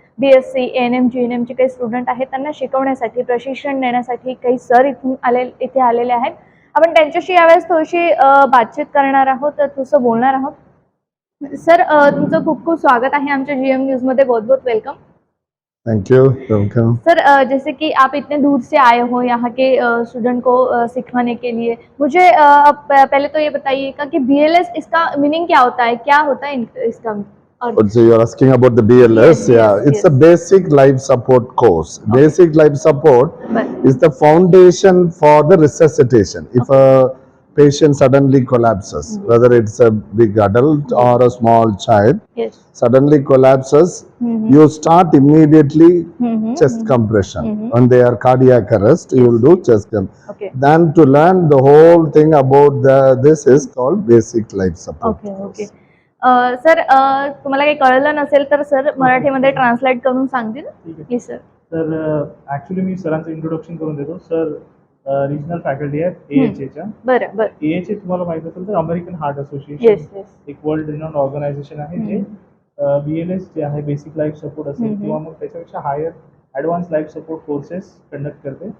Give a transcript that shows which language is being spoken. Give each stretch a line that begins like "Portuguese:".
Marathi: BSc, ANM, GNM चे काही student आहेत त्यांना शिकवण्यासाठी, प्रशिक्षण देण्यासाठी काही सर इथे आलेले आहेत. आपण त्यांच्याशी यावेळेस थोडीशी बातचीत करणार आहोत, थोडंसं बोलणार आहोत.
Hindi: सर,
Marathi: तुमचं खूप खूप स्वागत
Hindi: है
Marathi: आमच्या
Hindi: GM न्यूज़ में, बहुत बहुत welcome.
English: Thank you, welcome.
Hindi: Sir, जैसे कि आप इतने दूर से आए हो यहाँ के स्टूडेंट को सिखाने के लिए, मुझे पहले तो ये बताइएगा कि BLS इसका मीनिंग क्या होता है, क्या होता है इसका?
English: So you are asking about the BLS? Yes, Yeah, yes, it's yes. a basic life support course. Basic life support But- is the foundation for the resuscitation. If a patient suddenly collapses, whether it's a big adult or a small child, Yes. suddenly collapses, you start immediately chest compression. When they are cardiac arrest, you will do chest compression. Okay. Then to learn the whole thing about this is called basic life support. Okay okay.
Marathi: Sir, तुम्हाला काही कळलं नसेल तर sir मराठीमध्ये translate करून सांगतील.
English: Yes sir.
Marathi: तर actually मी सरांचं इंट्रोडक्शन करून देतो. सर रिजनल फॅकल्टी आहेत AHAच्या. बरं बरं. AHA तुम्हाला माहित असेल तर American heart
English: Yes association yes.
Marathi: एक वर्ल्ड रिनाउंड ऑर्गनायझेशन आहे जे BLS जे आहे बेसिक लाईफ सपोर्ट असेल किंवा मग त्याच्यापेक्षा higher advance life support courses conduct करते